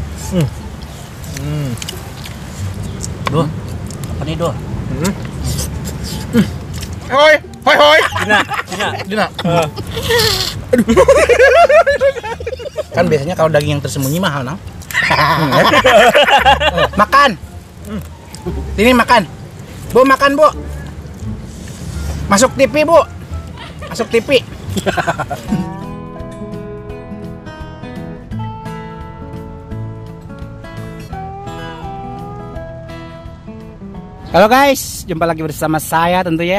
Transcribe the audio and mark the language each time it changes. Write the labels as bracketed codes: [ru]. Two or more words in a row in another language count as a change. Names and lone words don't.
[id] Duh, apa nih Duh? Hoi, hoi, hoi. Dina. Aduh. Kan biasanya kalau daging yang tersembunyi mahal, Nang. Makan. Ini makan. Bu, makan, Bu. Masuk TV, Bu. Masuk TV. Halo guys, jumpa lagi bersama saya tentu ya.